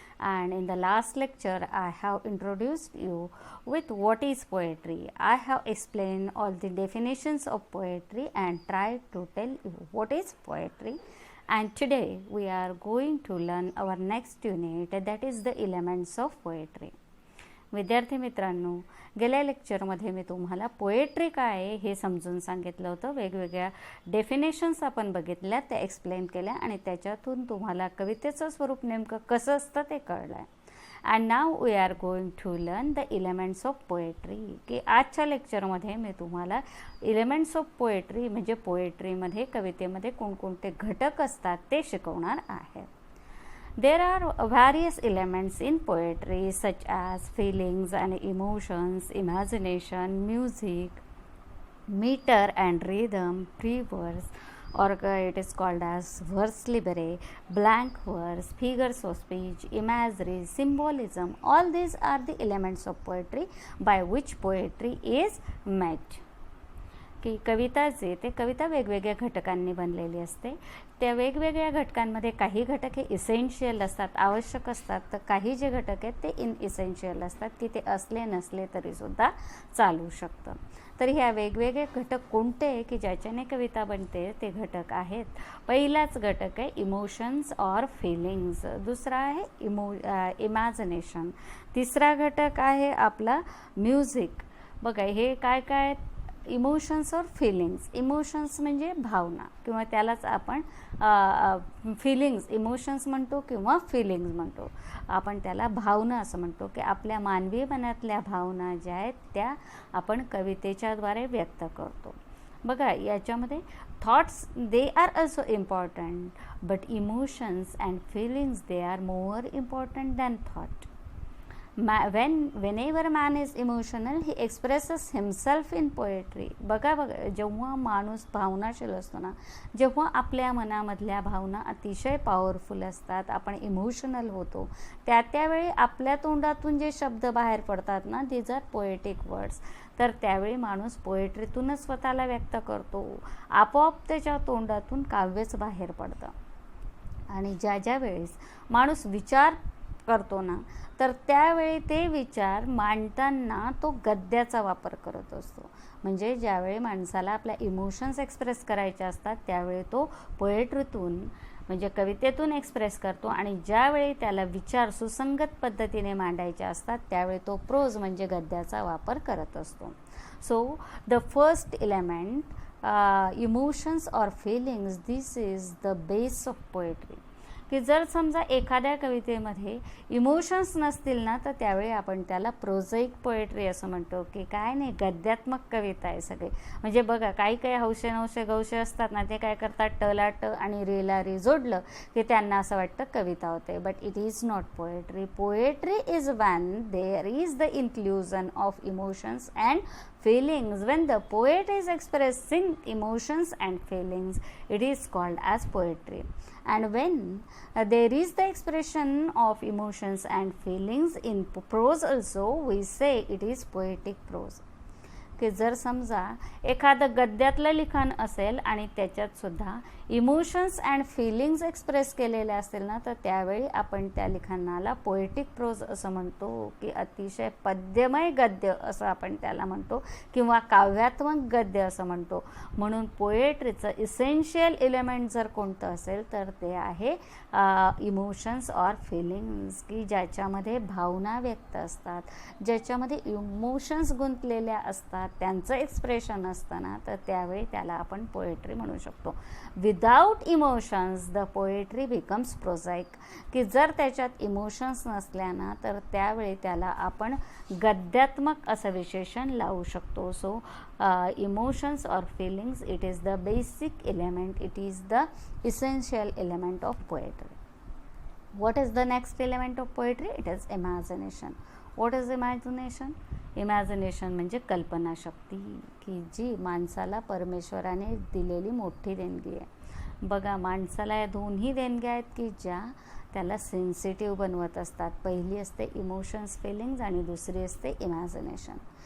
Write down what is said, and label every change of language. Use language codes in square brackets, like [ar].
[en] And in the last lecture, I have introduced you with what is poetry. I have explained all the definitions of poetry and tried to tell you what is poetry. And today we are going to learn our next unit, that is the elements of poetry. [mr] विद्यार्थी मित्रांनो, गेल्या लेक्चरमध्ये मी तुम्हाला poetry काय आहे हे समजून सांगितलं होतं. वेगवेगळ्या डेफिनेशन्स आपण बघितल्या, त्या एक्सप्लेन केल्या आणि त्याच्यातून तुम्हाला कवितेचं स्वरूप नेमकं कसं असतं ते कळलं आहे. [en] And now we are going to learn the elements of poetry. [mr] की आजच्या लेक्चरमध्ये मी तुम्हाला एलिमेंट्स ऑफ पोएट्री म्हणजे पोएट्रीमध्ये कवितेमध्ये कोणकोणते घटक असतात ते शिकवणार आहे. [en] There are various elements in poetry such as feelings and emotions, imagination, music, meter and rhythm, free verse, or it is called as verse libere, blank verse, figures of speech, imagery, symbolism. All these are the elements of poetry by which poetry is made. [mr] की कविताचे ते कविता वेगवेगळ्या घटकांनी बनलेली असते. त्या वेगवेगळ्या घटकांमध्ये काही घटक हे इसेन्शियल असतात, आवश्यक असतात, तर काही जे घटक आहेत ते इनइसेन्शियल असतात की ते असले नसले तरीसुद्धा चालू शकतं. तर ह्या वेगवेगळे घटक कोणते की ज्याच्याने कविता बनते ते घटक आहेत. पहिलाच घटक आहे इमोशन्स ऑर फिलिंग्स, दुसरा आहे इमॅजिनेशन, तिसरा घटक आहे आपला म्युझिक. बघा हे काय काय इमोशन्स और फिलिंग्स. इमोशन्स म्हणजे भावना किंवा त्यालाच आपण फिलिंग्स, इमोशन्स म्हणतो किंवा फिलिंग्स म्हणतो. आपण त्याला भावना असं म्हणतो की आपल्या मानवी मनातल्या भावना ज्या आहेत त्या आपण कवितेच्याद्वारे व्यक्त करतो. बघा याच्यामध्ये [en] Thoughts they are also important, but emotions and feelings they are more important than thought. whenever man is emotional, he expresses himself in poetry. [mr] बघा जेव्हा माणूस भावनाशील असतो ना, जेव्हा आपल्या मनामधल्या भावना अतिशय पॉवरफुल असतात, आपण इमोशनल होतो, त्यावेळी आपल्या तोंडातून जे शब्द बाहेर पडतात ना, [en] These are poetic words. [mr] तर त्यावेळी माणूस पोएट्रीतूनच स्वतःला व्यक्त करतो. आपोआप त्याच्या तोंडातून काव्यच बाहेर पडतं. आणि ज्या वेळेस माणूस विचार करतो ना, तर त्यावेळी ते विचार मांडताना तो गद्याचा वापर करत असतो. म्हणजे ज्यावेळी माणसाला आपल्या इमोशन्स एक्सप्रेस करायचे असतात त्यावेळी तो पोएट्रीतून म्हणजे कवितेतून एक्सप्रेस करतो, आणि ज्यावेळी त्याला विचार सुसंगत पद्धतीने मांडायचे असतात त्यावेळी तो प्रोज म्हणजे गद्याचा वापर करत असतो. [en] So the first element emotions or feelings, this is the base of poetry. [mr] की जर समजा एखाद्या कवितेमध्ये इमोशन्स नसतील ना, तर त्यावेळी आपण त्याला प्रोझाईक पोएट्री असं म्हणतो. की काय नाही, गद्यात्मक कविता आहे सगळे. म्हणजे बघा काही हौशे नवशे गवशे असतात ना, ते काय करतात, टला ट आणि रेला रे जोडलं की त्यांना असं वाटतं कविता होते. [en] But it is not poetry. Poetry is when there is the inclusion of emotions and feelings. When the poet is expressing emotions and feelings, it is called as poetry. And when there is the expression of emotions and feelings in prose also, we say it is poetic prose. [mr] की जर समजा एखादं गद्यातलं लिखाण असेल आणि त्याच्यात सुद्धा emotions and feelings express केलेले असतील ना, तर त्यावेळी आपण त्या लिखाणाला पोएटिक प्रोज असं म्हणतो. की अतिशय पद्यमय गद्य असं आपण त्याला म्हणतो किंवा काव्यात्मक गद्य असं म्हणतो. म्हणून पोएट्रीचं इसेन्शियल एलिमेंट जर कोणतं असेल तर ते आहे इमोशन्स ऑर फिलिंग्स, की ज्याच्यामध्ये भावना व्यक्त असतात, ज्याच्यामध्ये इमोशन्स गुंतलेल्या असतात, त्यांचं एक्सप्रेशन असताना, तर त्यावेळी त्याला आपण पोएट्री म्हणू शकतो. [en] Without emotions the poetry becomes prosaic. [mr] की जर त्याच्यात इमोशन्स नसल्याना तर त्यावेळी त्याला आपण गद्यात्मक असं विशेषण लावू शकतो. [en] So emotions or feelings, it is the basic element, it is the essential element of poetry. What is the next element of poetry? It is imagination. What is imagination? [mr] Imagination म्हणजे कल्पनाशक्ती, की जी माणसाला परमेश्वराने दिलेली मोठी देणगी आहे. बघा माणसाला या दोन्ही देणग्या आहेत की ज्या त्याला सेन्सिटिव्ह बनवत असतात. पहिली असते इमोशन्स फिलिंग्ज आणि दुसरी असते इमॅजिनेशन.